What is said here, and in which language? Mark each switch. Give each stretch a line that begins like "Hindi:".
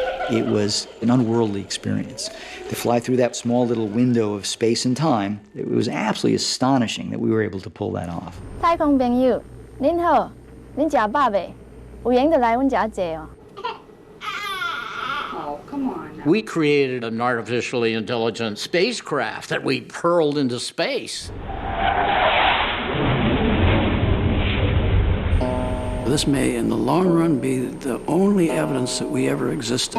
English: It was an unworldly experience. To fly through that small little window of space and time, it was absolutely astonishing that we were able to pull that off.
Min Nan Chinese: 太空朋友，您好，您吃饱未？有闲就来阮家坐哦。
English: Oh, come on. We created an artificially intelligent spacecraft that we hurled into space. This may, in the long run, be the only evidence that we ever existed.